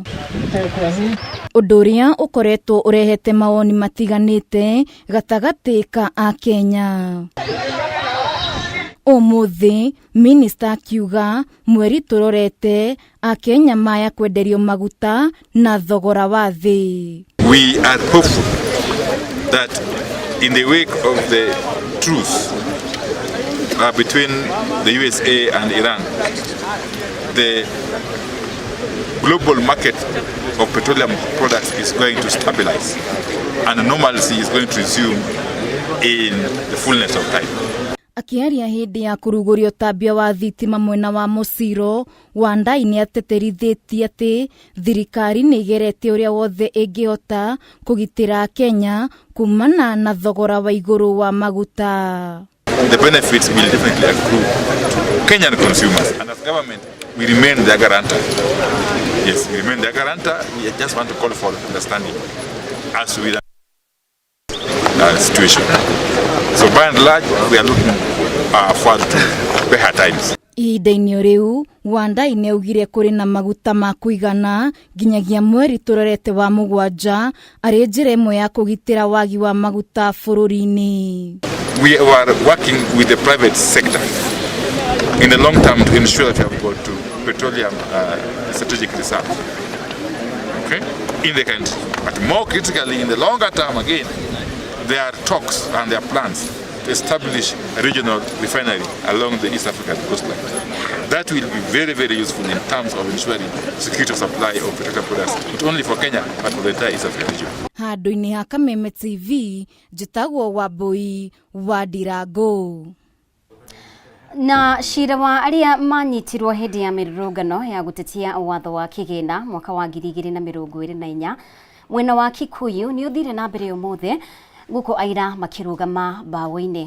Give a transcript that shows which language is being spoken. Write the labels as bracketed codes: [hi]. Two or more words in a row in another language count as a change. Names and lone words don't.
[ki] Ũndũ ũrĩa ũkoretwo ũrehete mawoni matiganĩte gatagatĩ ka a Kenya. Ũmũthĩ minista akiuga mweri tũrorete a Kenya maya kwenderio maguta na thogora wa thĩ. [en] We are hopeful that in the wake of the truce between the USA and Iran, the global market of petroleum products is going to stabilize and normalcy is going to resume in the fullness of time. [ki] Akiaria hindi ya kurugurio tabia wa thitima mwena wa Musiro, Wandayi ni ateterithitie ati thirikari ni igerete uria wothe ingihota kugitira Kenya kumana na thogora wa iguru wa maguta. [en] The benefits will definitely accrue to Kenyan consumers, and as government we remain their guarantor. Yes, we remain their guarantor. We just want to call for understanding as we situation. So by and large, we are looking forward to better times. [ki] Ihinda-inĩ riu Wandayi ni augire kuri na maguta ma kuigana nginyagia mweri turorete wa mugwanja ari njira imwe ya kugitira wagi wa maguta bũrũri-inĩ. [en] We are working with the private sector in the long term to ensure that we have got to petroleum strategic reserve, okay, in the country. But more critically, in the longer term again, there are talks and there are plans to establish a regional refinery along the East African coastline. That will be very, very useful in terms of ensuring security of supply of petroleum products, not only for Kenya, but for the entire East African region. [ki] Handũ-inĩ ha Kameme TV, njĩtagwo Wambui wa Ndirango. Na cira wa aria manyitirwo hindi ya mirurungano ya gutetia watho wa kigina mwaka wa 2024 mwena wa Kikuyu ni uthire na mbere umuthi guko aira makirugama bawo-ini.